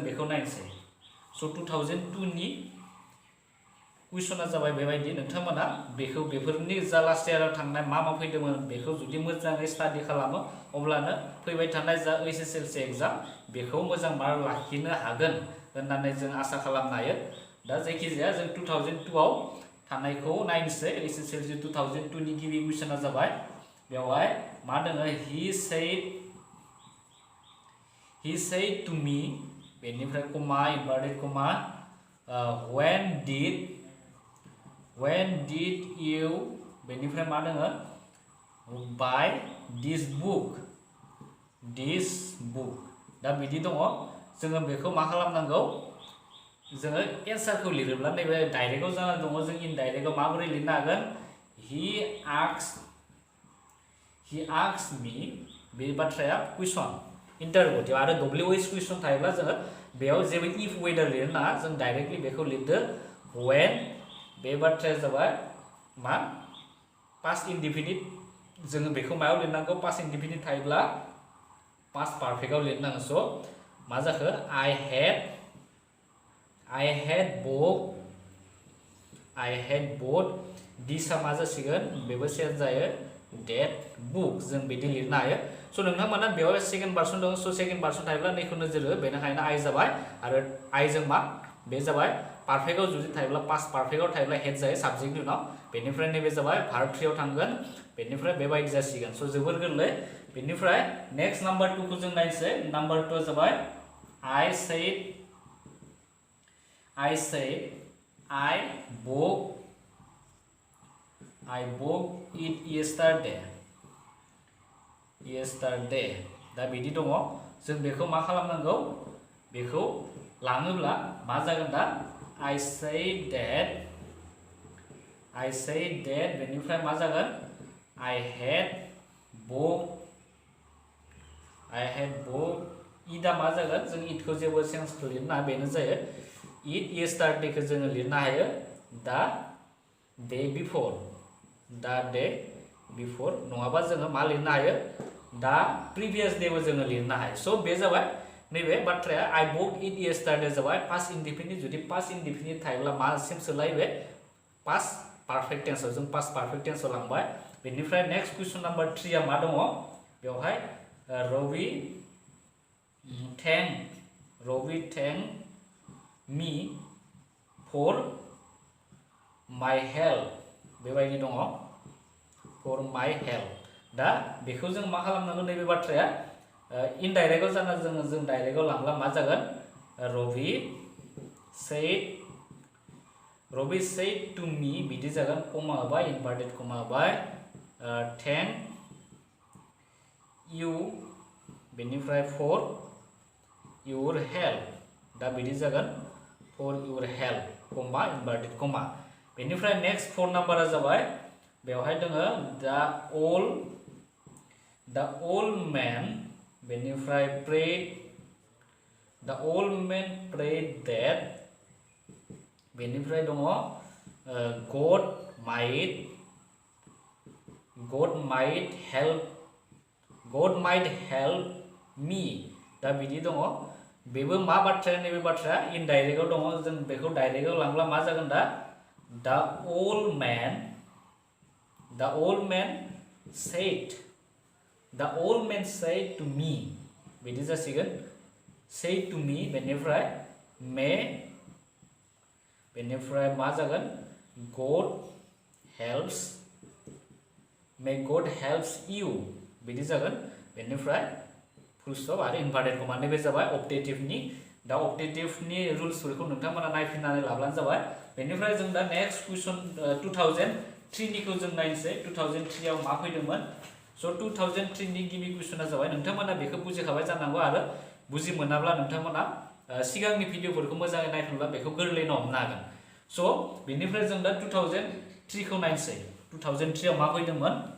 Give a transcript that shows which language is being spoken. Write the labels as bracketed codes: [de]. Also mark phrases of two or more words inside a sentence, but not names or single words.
[brx] बेखौ नायनोसै स' 2002 नि क्वेश्चना जाबाय बेबायदि नोंथांमोना बेखौ बेफोरनि जा [en] last yearआव [brx] थांनाय मा फैदोंमोन बेखौ जुदि मोजाङै स्टाडि खालामो अब्लानो फैबाय थानाय जा HSLC एग्जाम बेखौ मोजां मार्क लाखिनो हागोन होननानै जों आसा खालामनो हायो दा जायखिजाया जों 2002 आव थानायखौ नायनोसै HSLC 2002 नि गिबि क्वेश्चना जाबाय बेवहाय मा दोङो [en] he said to me [brx] बेनिफ्राय [en] comma inverted comma when did you [brx] बेनिफ्राय मा दोङो [en] buy this book [brx] दा बिदि दङ जोङो बेखौ मा खालामनांगौ जोङो एन्सारखौ लिरोब्ला नैबे डाइरेक्टआव जाना दङ जों इनडाइरेक्टआव माबोरै लिरनो हागोन he [en] asked me [brx] बे बाथ्राया [en] question interrogative [brx] आरो [en] WH question [brx] थायोब्ला जोङो बेयाव जेबो [en] if whether [brx] लिरनो नाङा जों डाइरेक्टलि बेखौ लिरदो when बे बाथ्राया जाबाय मा [en] past indefinite [brx] जोङो बेखौ मायाव लिरनांगौ [en] past indefinite [brx] थायोब्ला [en] past perfectआव [brx] लिरनांगौ स' मा जाखो [en] I had bought [brx] दिसआ मा जासिगोन बेबो चेन्ज जायो [en] that book [brx] जों बिदि लिरनो हायो स' नोंथांमोना बेयाव [en] second person [brx] दङ स' [en] second person [brx] थायोब्ला नैखौ नोजोर हो बेनिखायनो I जाबाय आरो I जों मा बे जाबाय [en] perfectआव [brx] जुदि थायोब्ला [en] past perfectआव [brx] थायोब्ला हेड जायो साबजेक्टनि उनाव बेनिफ्राय नैबे जाबाय भार्ब 3 आव थांगोन बेनिफ्राय बेबायदि जासिगोन स' जोबोर गोरलै बेनिफ्राय [en] next number [brx] 2 खौ जों नायनोसै नाम्बार 2 जाबाय [en] I said I bought it yesterday [brx] दा बिदि दङ जों बेखौ मा खालामनांगौ बेखौ लाङोब्ला मा जागोन दा [en] I said that [brx] बेनिफ्राय मा जागोन [en] I had bought [brx] इदा मा जागोन जों इटखौ जेबो सेन्स लिरनो हाया बेनो जायो [en] it yesterday [brx] खौ जोङो लिरनो हायो दा [en] day before the day before [brx] नङाबा जोङो मा लिरनो हायो [en] the previous day [brx] बो जोङो लिरनो हायो so बे जाबाय नैबे बाथ्राया [en] I bought it yesterday [brx] जाबाय [en] past indefinite [brx] जुदि [en] past indefinite [brx] थायोब्ला मासिम सोलायो बे [en] past perfect tense [brx] जों [en] past perfect tense [brx] लांबाय बेनिफ्राय [en] next question number 3 [brx] आ मा दङ बेवहाय Ravi [en] thank me for my help [brx] बेबायदि दङ [en] for my help [brx] दा बेखौ जों मा खालामनांगौ नैबे बाथ्राया इनडाइरेक्टआव जाना जों डाइरेक्टआव लांब्ला मा जागोन Ravi [en] said to me [brx] बिदि जागोन कमा होबाय [en] inverted comma [brx] होबाय thank you बेनिफ्राय [en] for your help [brx] दा बिदि जागोन [en] for your help comma inverted comma [brx] बेनिफ्राय नेक्स्ट 4 नाम्बारा जाबाय बेवहाय दोङो [en] the old man [brx] बेनिफ्राय [en] the old man prayed that [brx] बेनिफ्राय दङ God [en] might help me [brx] दा बिदि दङ बेबो मा बाथ्राया नैबे बाथ्राया इनडाइरेक्टआव दङ जों बेखौ डाइरेक्टआव लांब्ला मा जागोन दा [en] the old man said to me [brx] बिदि जासिगोन [en] said to me [brx] बेनिफ्राय मा जागोन [en] may God helps you [brx] बिदि जागोन बेनिफ्राय [en] full stop [brx] आरो [en] inverted comma [brx] नैबे जाबाय ऑप्टेटिवनि दा ऑप्टेटिवनि रुल्सफोरखौ नोंथांमोना नायफिननानै लाब्लानो जाबाय बेनिफ्राय जों दा [en] next question [brx] 2003 निखौ जों नायनोसै 2003 आव मा फैदोंमोन स 2003 नि गिबि क्वेश्चना जाबाय नोंथांमोना बेखौ बुजिखाबाय जानांगौ आरो बुजि मोनाब्ला नोंथांमोना सिगांनि भिडिअफोरखौ मोजाङै नायफिनब्ला बेखौ गोरलैनो हमनो हागोन स बेनिफ्राय जों दा 2003 खौ नायनोसै 2003 आव मा फैदोंमोन